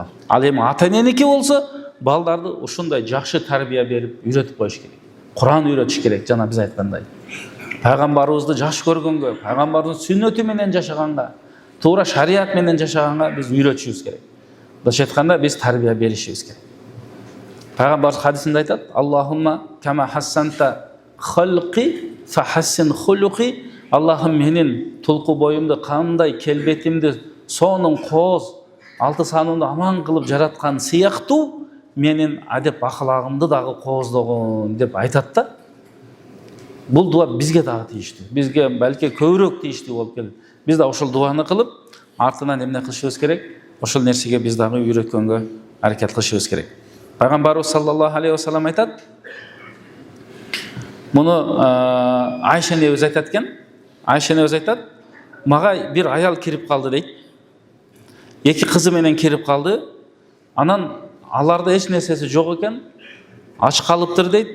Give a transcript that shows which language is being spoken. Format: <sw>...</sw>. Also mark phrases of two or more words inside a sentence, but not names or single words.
<ky>Ал эми ата эненики болсо, балдарды ушундай жакшы тарбия берип үйрөтүп коюш керек. Куран үйрөтүш керек, жана биз айткандай. Пайгамбарыбызды жакшы көргөнгө, пайгамбардын сүннөтү менен жашаганга, туура шарият менен жашаганга биз үйрөтүшүбүз керек. Башка айтканда биз тарбия беришибиз керек. Пайгамбар хадисинде айтат:</ky> <ar>"اللهم كما حسنت خلقي فحسن خلقي."</ar> <ky>Аллахым, менин тулку боюмду, кандай келбетимди, сонун кооз, алты санымды аман кылып жараткан сыяктуу, менин адеп аклагымды дагы кооздогон деп айтат да. Бул дуа бизге дагы тийиштүү. Бизге балки көбүрөөк тийиштүү болуп келет. Биз да ошол дуаны кылып, артынан эмне кылышыбыз керек? ошол нерсеге биз дагы үйрөткөнгө аракет кылышыбыз керек. Пайгамбарыбыз</ky> <ar>صلى الله عليه وسلم</ar> <ky>айтат, муну Айша энебиз айтат экен. Айша энебиз айтат, мага бир аял кирип калды дейт. Эки кызы менен кирип калды. Анан аларда эч нерсеси жок экен. Ач калыптыр дейт.</ky>